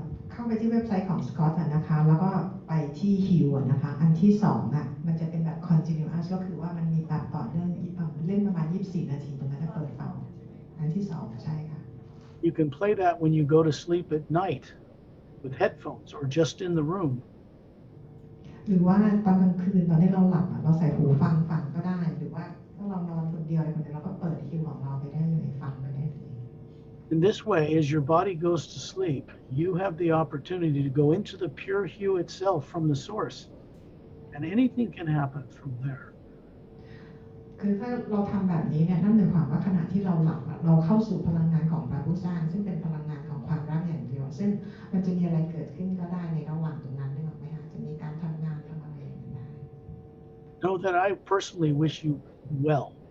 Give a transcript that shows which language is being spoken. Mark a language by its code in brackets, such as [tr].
[th] เข้าไปที่เว็บไซต์ของสกอตนะคะแล้วก็ไปที่ฮิวนะคะอันที่2มันจะเป็นแบบ continuous ก็คือว่ามันมีแบบต่อเรื่องเล่นประมาณ24 นาทีตรงนั้นเปิดฟังอันที่2ใช่ค่ะ [en] You can play that when you go to sleep at night with headphones or just in the room. [th] หรือว่าตอนกลางคืนตอนที่เราหลับเราใส่หูฟังก็ได้หรือว่าถ้าเรานอนคนเดียวอะไรคนเดียวเราก็เปิดฮิวของเราไปได้เลยฟังไปได้เลย [en] In this way, as your body goes to sleep, you have the opportunity to go into the pure hue itself from the source, and anything can happen from there. [th] คือถ้าเราทำแบบนี้เนี่ยนั่นหมายความว่าขณะที่เราหลับเราเข้าสู่พลังงานของพระผู้สร้างซึ่งเป็นพลังงานของความรักอย่างเดียวซึ่งมันจะมีอะไรเกิดขึ้นก็ได้ในระหว่างตรงนั้นได้หรือไม่คะจะมีการทำงานทำอะไรอย่างนี้ได้ [en] Know that I personally wish you well.